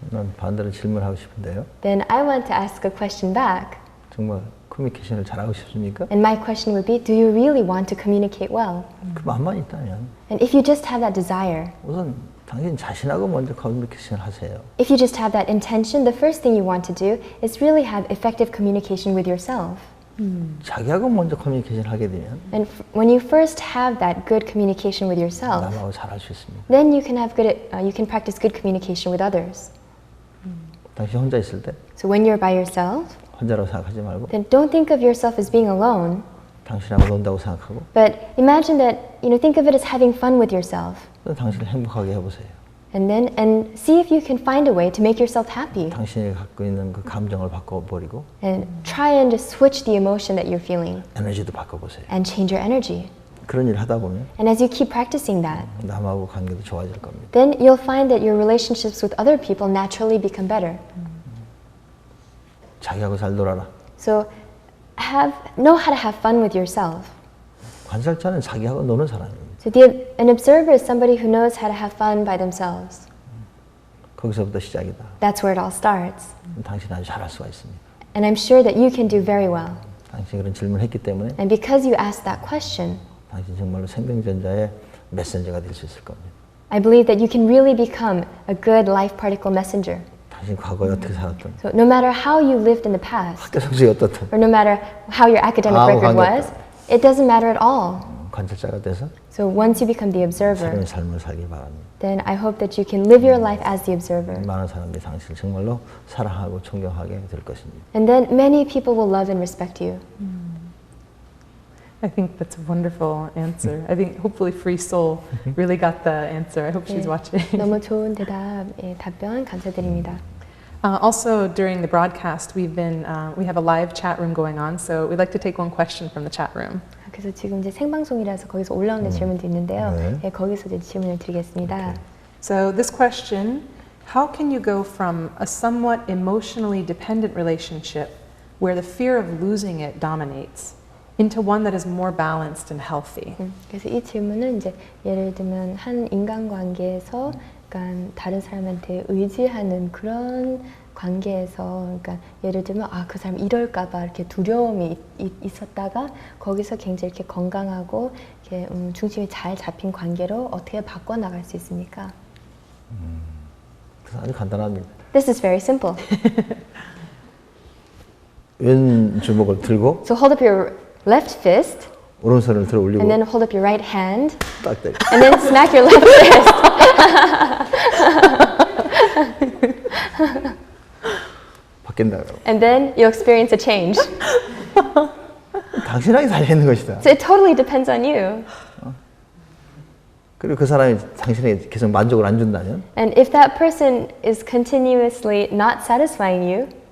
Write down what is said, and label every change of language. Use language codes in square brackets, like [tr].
[ko] 난 반대로 질문하고 싶은데요. [en] Then I want to ask a question back. [ko] 정말 커뮤니케이션을 잘하고 싶습니까? [en] And my question would be, do you really want to communicate well? [ko] 그 마음만 있다면 [en] And if you just have that desire, [ko] 우선 당신 자신하고 먼저 커뮤니케이션을 하세요. [en] if you just have that intention, the first thing you want to do is really have effective communication with yourself. [ko] 자기하고 먼저 커뮤니케이션 하게 되면 [en] And when you first have that good communication with yourself, [ko] 남하고 잘할 수 있습니다. [en] then you can practice good communication with others. [ko] 당신 혼자 있을 때 [en] So when you're by yourself, [ko] 혼자라고 생각하지 말고 [en] then don't think of yourself as being alone, [ko] 당신하고 논다고 생각하고 [en] but imagine that, think of it as having fun with yourself. [ko] 당신을 행복하게 해보세요. [en] And see if you can find a way to make yourself happy. [ko] 당신이 갖고 있는 그 감정을 바꿔버리고 [en] And try and just switch the emotion that you're feeling [ko] 에너지도 바꿔보세요. [en] and change your energy. [ko] 그런 일 하다 보면 [en] And as you keep practicing that, [ko] 남하고 관계도 좋아질 겁니다. [en] then you'll find that your relationships with other people naturally become better. [ko] 자기하고 잘 놀아라. [en] So know how to have fun with yourself. [ko] 관찰자는 자기하고 노는 사람입니다. [en] So an observer is somebody who knows how to have fun by themselves. [ko] 거기서부터 시작이다. [en] That's where it all starts. [ko] 당신 아주 잘할 수가 있습니다. [en] And I'm sure that you can do very well. [ko] 당신이 그런 질문을 했기 때문에 [en] And because you asked that question, [ko] 당신 정말로 생명전자의 메신저가 될 수 있을 겁니다. [en] I believe that you can really become a good life particle messenger. [ko] 당신 과거에 어떻게 살았던, [en] So no matter how you lived in the past, [ko] 학교 성적이 어떻든 [en] or no matter how your academic [ko] 아무 [en] record was, it doesn't matter at all. [ko] 관찰자가 돼서 [en] So once you become the observer, [ko] 새로운 삶을 살길 바랍니다. [en] then I hope that you can live your life as the observer. [ko] 많은 사람들이 당신을 정말로 사랑하고 존경하게 될 것입니다. [en] And then many people will love and respect you. I think that's a wonderful answer. I think hopefully Free Soul really got the answer. I hope she's watching. [ko] 너무 좋은 답변 감사드립니다. [en] Also, during the broadcast, we have a live chat room going on, so we'd like to take one question from the chat room. [ko] 그래서 지금 이제 생방송이라서 거기서 올라오는 질문도 있는데요. 네, 거기서 이제 질문을 드리겠습니다. [en] So this question, how can you go from a somewhat emotionally dependent relationship where the fear of losing it dominates into one that is more balanced and healthy? [ko] 그래서 이 질문은 이제 예를 들면 한 인간관계에서 그러니까 다른 사람한테 의지하는 그런 관계에서 그러니까 예를 들면 그 사람 이럴까봐 이렇게 두려움이 있었다가 거기서 굉장히 이렇게 건강하고 이렇게 중심이 잘 잡힌 관계로 어떻게 바꿔 나갈 수 있습니까? 아주 간단합니다. [en] This is very simple. [ko] 왼 주먹을 들고 [en] So hold up your left fist. [ko] 오른손을 들어 올리고 [en] And then hold up your right hand. [ko] 딱 때려. [en] And then smack your left fist. [ko] 바뀐다. [en] And then you'll experience a change. [ko] 당신에게 달려있는 것이다. [en] So it totally depends on you. [ko] 그리고 그 사람이 당신에게 계속 만족을 안 준다면 [en] And if that person is continuously not satisfying you,